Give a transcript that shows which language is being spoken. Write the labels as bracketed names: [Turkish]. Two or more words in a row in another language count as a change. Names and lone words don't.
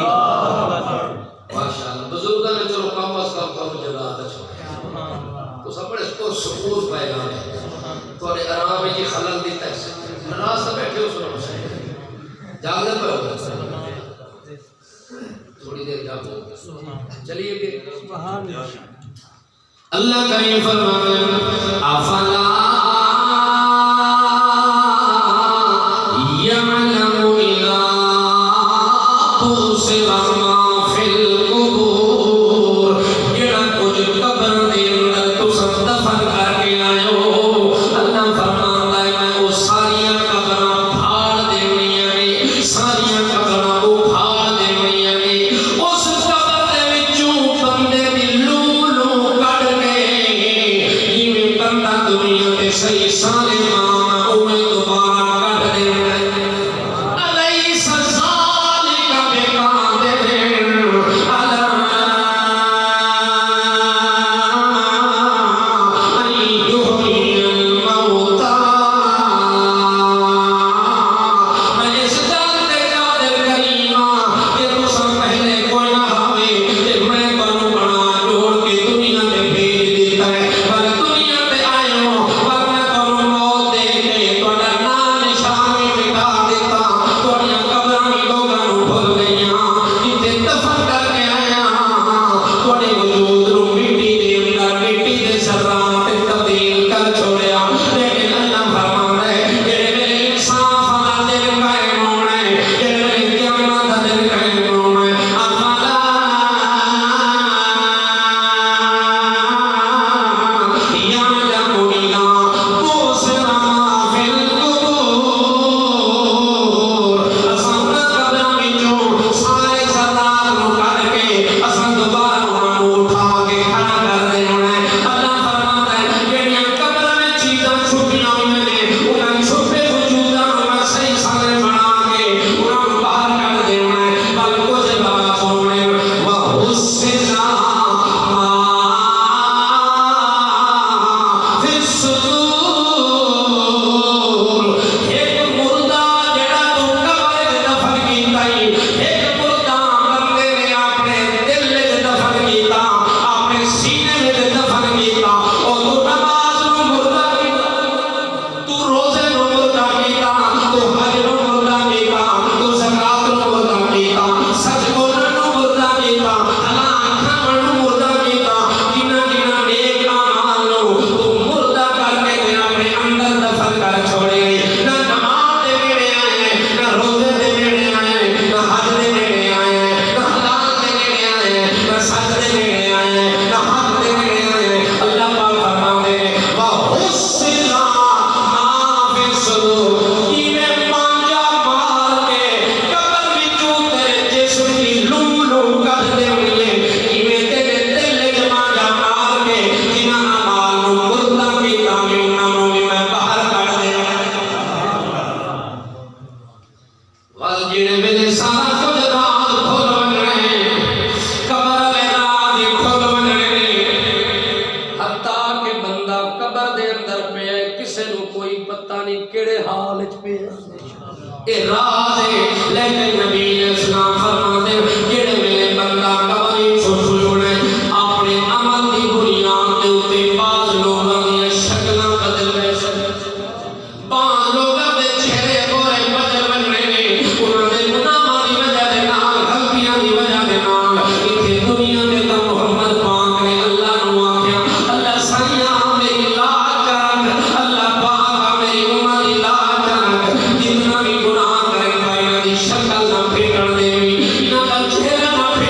[Urdu] ماشاءاللہ بزرگوں نے چلو کم از کم تو جگہ چھوڑا تو سب بڑے کو سکون پیغام ہے تھوڑے آرام میں یہ خلل دیتا ہے ناراض سے بیٹھے ہو سنو جاگنے پر ہوگا تھوڑی دیر جاگو چلیے پھر اللہ کریم فرماتے [Arabic] افلا يعلم إذا بُصِرَ ما في القبور [Punjabi] جڑا کچھ قبر دے اندر تساں دفن کر کے آئے ہو [Urdu] اللہ فرماتا ہے [Punjabi] میں وہ ساریاں قبراں پھاڑ دینیاں نے ساریاں قبراں اکھاڑ دینیاں نے اس قبر دے وچوں بندے دی لو لو کڈ کے جویں بندہ دنیا تے صحیح سالم اوویں دوبارہ کڈ دینا [Arabic] أليس ذلك بقادر على أن يحيي الموتى [Punjabi] میں اس ذات قادر کریمہ کہ تساں پہلے کوئی نہ ہوئے تے میں تانوں بنا جوڑ کے دنیا تے بھیج دیتا ہے پر دنیا تے آئے ہو پر میں تانوں موت دے کے تہاڈا نام نشان مٹا دیتا تہاڈیاں قبراں وی لوکاں نوں بھول گئیاں جتھے دفن کر کے آیا تہاڈے وجود نوں مٹی دے اندر مٹی دے ذرات تے تبدیل کر چھوڑیا لیکن [Urdu] اللہ فرماتا ہے [Punjabi] جڑے ویلے انصاف دا دن قائم ہونا ہے جڑے ویلے قیامت دا دن قائم ہونا ہے افلا [Arabic] يعلم إذا بُصِرَ ما في القبور [Punjabi] اساں قبراں وچوں سارے ذرات نوں کڈ کے اساں دوبارہ انہاں نوں اٹھا کے کھڑا کر دینا ہے [Urdu] اللہ فرماتا ہے [Punjabi] جڑیاں قبراں وچ چیزاں چھپیاں ہوئیاں نے انہاں چھپے وجوداں نوں میں صحیح سامنے بنا کے انہاں نوں باہر کڈ دینا ہے بل کچھ بات سننے [Arabic] وحسن ما فی الصدور [Punjabi] ایک مردہ جڑا تو قبر وچ دفن کیتا ہی ایک مردہ بندے نے اپنے دل وچ دفن کیتا اپنے سینے وچ دفن کیتا او تو نماز نوں مردہ کیتا تو روزے نوں مردہ کیتا تو حج نوں مردہ کیتا تو زکات نوں مردہ کیتا سچ بولن نوں مردہ کیتا حلال کھاون نوں مردہ کیتا جنہاں جنہاں نیک اعمال نوں تو مردہ کر کے تے اپنے اندر دفن کر چھوڑے نہ نماز دے نیڑے آئے نہ روزے دے نیڑے آئے نہ حج دے نیڑے آئے نہ حلال دے نیڑے آئے نہ سچ دے نیڑے آئے نہ حق دے نیڑے آئے [Urdu] اللہ پاک فرماتے ہیں [Punjabi] وَحُسِّنَ [Arabic] مَا فِي الصُّدُورِ [Punjabi] ایویں مانجا مار کے قبر وچوں تیرے جسم دی لو لو کڈ دینی ہے ایویں تیرے دل وچ مانجا مار کے جنہاں اعمال نوں مردہ کیتا وی انہاں نوں وی میں باہر کڈ دینا وال جڑے ویلے سارا کچھ راز کھل ونجنے قبر والے راز ہی کھل ونجنے حتیٰ کہ بندہ قبر دے اندر پیا ہے کسے نوں کوئی پتہ نہیں کیڑے حال وچ پیا ہے اے راز ہے لیکن [Urdu] نبی علیہ السلام فرماتے ہیں [Punjabi] جڑے ویلے بندہ قبر وچوں چھوڑے اپنے عمل دی بنیاد تے اوتے بعض لوگاں دی شکلاں بدل رہے سن بعض لوگاں دے چہرے گورے بدل ونجنے نے انہاں دے گناہاں دی وجہ دے نال غلطیاں دی وجہ دے نال ایتھے دنیا تے تاں محمد پاک نے اللہ نوں آکھیا اللہ سائیاں میری لاج رکھ اللہ پاک میری امت دی لاج رکھ جتنا بھی گناہ کرے انہاں دی شکل نہ پھیٹن دے انہاں دا چہرہ